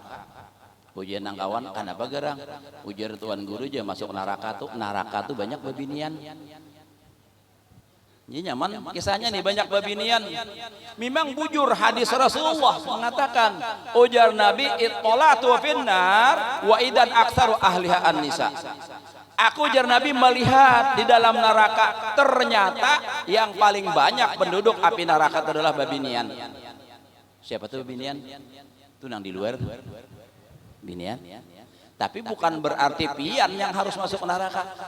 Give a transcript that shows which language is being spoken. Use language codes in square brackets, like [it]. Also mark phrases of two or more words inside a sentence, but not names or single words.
[bjn] Ujian nang kawan kenapa gerang ujar tuan guru aja masuk neraka tuh banyak babinian. Ini nyaman kisahnya nih banyak babinian. Memang bujur hadis Rasulullah mengatakan ujar Nabi [ar] اطلعت في النار وإذا أكثر أهلها النساء. [bjn] Aku ujar Nabi melihat di dalam neraka ternyata yang paling banyak penduduk api neraka adalah babinian. Siapa tuh babinian? Itu nang di luar. Binian. Tapi bukan berarti pian yang harus masuk neraka.